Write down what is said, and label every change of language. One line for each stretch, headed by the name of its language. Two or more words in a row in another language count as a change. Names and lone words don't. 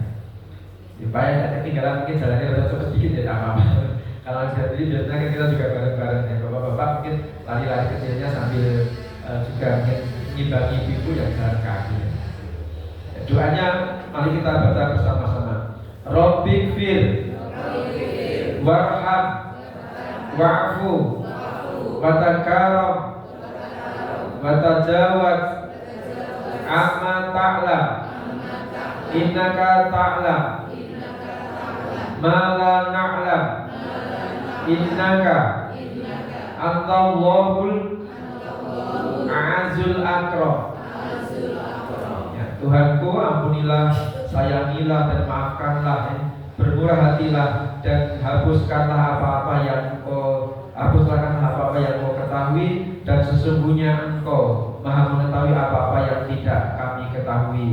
Indonesian: Supaya tidak ketinggalan, mungkin jalannya udah cepet sedikit ya, tak apa-apa. Kalau jadi biasanya kan kita juga bareng-bareng ya, bapak-bapak mungkin lari-lari kecilnya sambil juga mungkin ngimbangi ibu yang jalan kaki ya. Doanya mari kita baca bersama-sama.
Arabic: رب اغفر وارحم واعف وتكرم وتجاوز عما تعلم إنك تعلم ما لا نعلم إنك الله الأعز الأكرم.
Indonesian: Ya, Tuhanku, ampunilah, sayangilah dan maafkanlah ya. Bermurah hatilah dan hapuskanlah apa-apa yang Engkau ketahui, dan sesungguhnya Engkau Maha mengetahui apa-apa yang tidak kami ketahui.